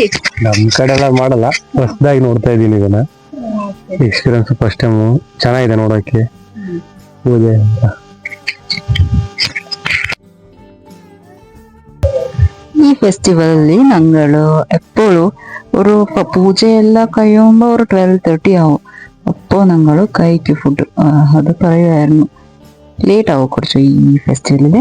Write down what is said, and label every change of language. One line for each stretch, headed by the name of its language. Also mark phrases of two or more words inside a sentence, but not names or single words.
Kannada: ನಮ್ ಕಡೆ ಎಲ್ಲ ಮಾಡಲ್ಲ, ಹೊಸದಾಗಿ ನೋಡ್ತಾ ಇದೀನಿ ಇದನ್ನ.
English: experience first time,
Kannada: ಚೆನ್ನಾಗಿದೆ ನೋಡೋಕೆ ಪೂಜೆ ಅಂತ.
Malayalam: ഈ ഫെസ്റ്റിവൽ അല്ലി നങ്ങൾ എപ്പോൾ ഒരു പൂജ എല്ലാം കഴിയുമ്പോ ഒരു 12:30 ആവും. അപ്പോൾ ഞങ്ങൾ കഴിക്കും ഫുഡ്. അത് പറയുമായിരുന്നു, ലേറ്റ് ആവും കുറച്ച് ഈ ഫെസ്റ്റിവലില്.